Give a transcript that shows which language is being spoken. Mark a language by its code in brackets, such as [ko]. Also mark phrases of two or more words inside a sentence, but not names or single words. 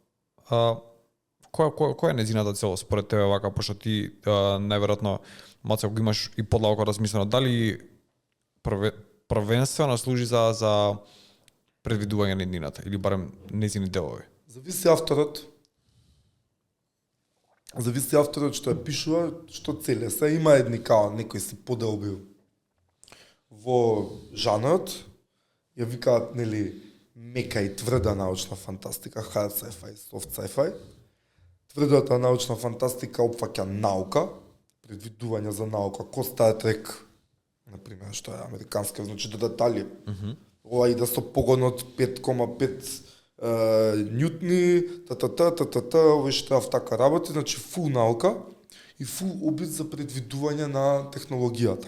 [mk] Која е незината цел според тебе вака, пошто ти најверојатно маце го имаш и подлабоко размислено, дали првенствено служи за предвидување на иднината или барем незини делови? Зависи авторот што ја пишува, што целе. Се има едни као некои си поделби во жанрот, ја викаат нели мека и тврда научна фантастика, [en] hard sci-fi, soft sci-fi. [mk] Тврдата научна фантастика опфаќа наука, предвидување за наука, ко Star Trek, например, што е американска, значи до детали. Ова и да со погон од 5,5 ньютни, овој штраф така работи, значи фул наука и фул обид за предвидување на технологијата.